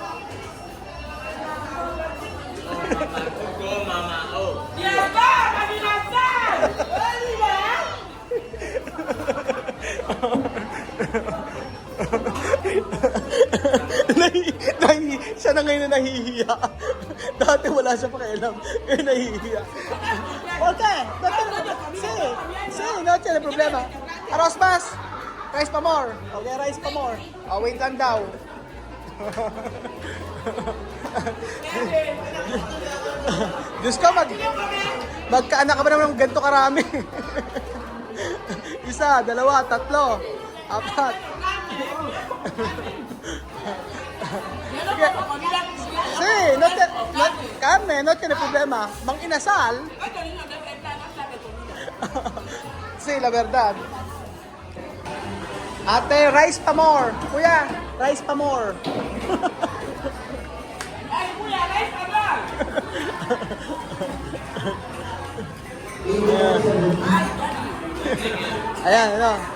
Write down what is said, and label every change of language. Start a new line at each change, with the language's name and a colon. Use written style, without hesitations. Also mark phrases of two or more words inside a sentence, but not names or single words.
Filipino: Go, mama. Oh. Siya na ngayon na nahihiya. Dati wala siya pakialam. Ngayon nahihiya.
Spanish: Okay. No tiene problema. Arroz mas. Rice pa more. Okay, rice pa more.
Filipino: Oh, wait lang daw. Diyos ko, magkaanak ka ba naman ng ganito karami? 1, 2, 3, 4. Sige.
Spanish: Sí, Carmen, no tiene problema.
Filipino: Mang inasal.
Spanish: Sí, la verdad.
Filipino: Ate, rice pa more. Kuya, rice pa more. Ay, kuya, rice pa ba? Ayan, ano.